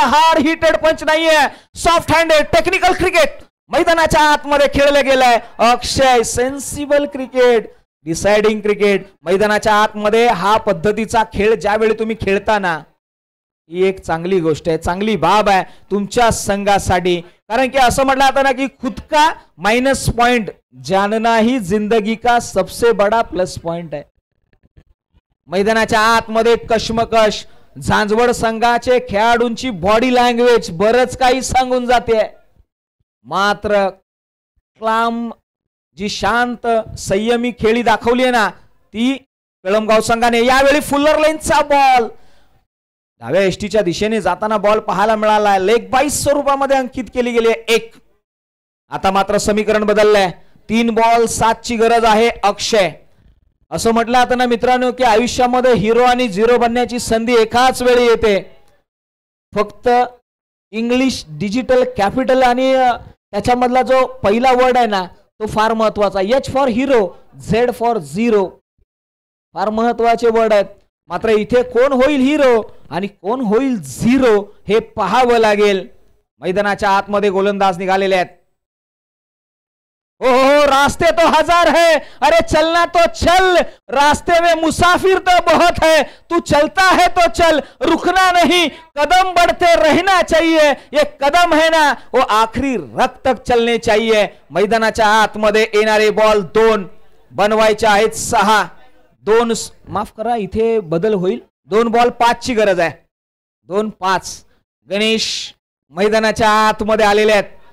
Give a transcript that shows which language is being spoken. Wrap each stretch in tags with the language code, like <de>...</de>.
<mr>Hard heated पंच नाहीये, soft handed technical cricket मैदानाच्या आतमध्ये खेळलं गेलंय. अक्षय, सेन्सिबल क्रिकेट, डिसाइडिंग क्रिकेट. मैदानाच्या आतमध्ये हा पद्धतीचा खेळ ज्यावेळी तुम्ही खेळताना, ही एक चांगली गोष्ट आहे, चांगली बाब आहे तुमच्या संघासाठी. कारण की असं म्हटलं जातं ना की</mr> <hi>खुद का माइनस पॉइंट जानना ही जिंदगी का सबसे बड़ा प्लस पॉइंट है.</hi> <mr>मैदानाच्या आतमध्ये कश्मकश, झांजवड संघाचे खेळाडूंची बॉडी लँग्वेज बरंच काही सांगून जाते. मात्र क्लाम जी शांत संयमी खेळी दाखवली आहे ना, ती कळमगाव संघाने. यावेळी फुल्लर लेनचा बॉल, डाव्या एसटीच्या दिशेने जाताना बॉल पाहायला मिळाला. लेग बाईस स्वरूपामध्ये अंकित केली गेली 1. आता मात्र समीकरण बदललंय. 3 बॉल 7ची गरज आहे. अक्षय, असं म्हटलं आता ना मित्रांनो की आयुष्यामध्ये हिरो आणि झिरो बनण्याची संधी एकाच वेळी येते. फक्त इंग्लिश डिजिटल कॅपिटल आणि त्याच्यामधला जो पहिला वर्ड आहे ना, तो फार महत्वाचा. H for hero, Z for zero, फार महत्वाचे वर्ड आहेत. मात्र इथे कोण होईल हिरो आणि कोण होईल झिरो हे पाहावं लागेल. मैदानाच्या आतमध्ये गोलंदाज निघालेले आहेत.</mr> <hi>ओहो, रास्ते तो हजार है, अरे चलना तो चल, रास्ते में मुसाफिर तो बहुत है, तू चलता है तो चल, रुकना नहीं, कदम बढ़ते रहना चाहिए. ये कदम है ना, वो आखरी रग तक चलने चाहिए.</hi> <mr>मैदानाच्या आतमध्ये येणारे बॉल 2 बनवायचे आहेत 6. 2 माफ करा, इथे बदल होईल. 2 बॉल 5ची गरज आहे. 2-5. गणेश मैदानाच्या आतमध्ये आलेले आहेत.</mr>